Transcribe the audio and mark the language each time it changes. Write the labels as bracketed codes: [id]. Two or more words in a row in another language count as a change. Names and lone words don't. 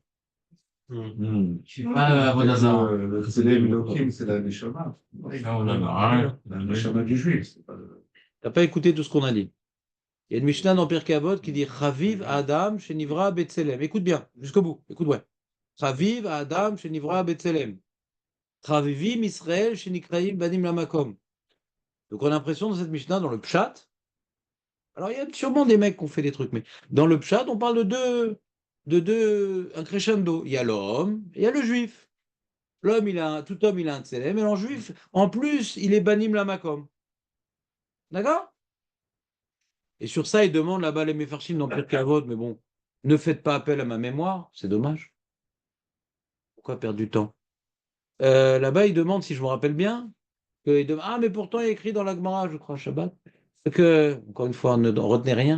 [fr] Je suis pas Vodazar. C'est les Elohim, c'est la Neshama. La Neshama du juif. C'est pas T'as pas écouté tout ce qu'on a dit. Il y a une Mishnah dans Pirkei Avot qui dit [he] חביב אדם שנברא בצלם. [fr] Écoute bien, jusqu'au bout. Écoute, ouais. [he] חביב אדם שנברא בצלם. חביבים ישראל שנקראים בנים למקום. [fr] Donc on a l'impression dans cette Mishnah, dans le Pshat, alors il y a sûrement des mecs qui ont fait des trucs, mais dans le Pshat, on parle de deux, un crescendo. Il y a l'homme et il y a le juif. L'homme, tout homme, il a un tselem, et en juif, en plus, il est [he] בנים למקום. [fr] D'accord? Et sur ça, il demande là-bas les Mefarshim dans Pirkei Avot, mais bon, ne faites pas appel à ma mémoire, c'est dommage. Pourquoi perdre du temps? Là-bas, il demande, si je me rappelle bien, ah, mais pourtant, il est écrit dans la Gemara, je crois, Shabbat, que, encore une fois, ne retenez rien.